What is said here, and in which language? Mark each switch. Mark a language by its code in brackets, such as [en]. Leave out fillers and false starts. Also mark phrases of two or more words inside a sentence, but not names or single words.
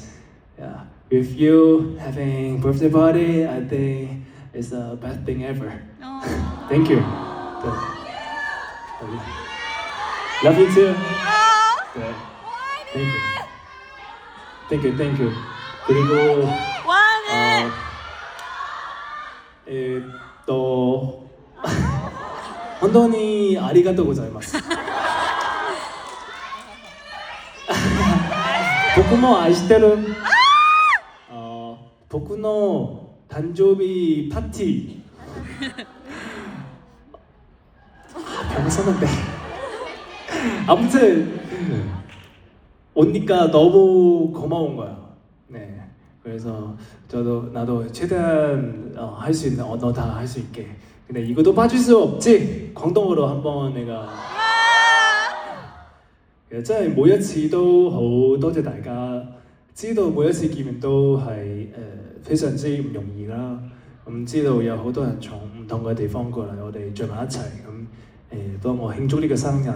[en] Yeah, with you having birthday party, I think it's the best thing ever. Thank you. Love you too. 네. Thank you. [ko] 그리고 또 혼돈이 [ja] ありがとうございます. 僕も愛してる. 僕の誕生日パーティー. [ko] 별거 썼는데. 아무튼 오니까 너무 고마운 거야. 네, 그래서 나도 최대한 할 수 있는 언어 다 할 수 있게. 근데 이것도 빠질 수 없지. 광동어로 한번 내가. [yue] 其實真係每一次都好多謝大家，知道每一次見面都係非常之唔容易啦。咁知道有好多人從唔同嘅地方過嚟，我哋聚埋一齊咁幫我慶祝呢個生日。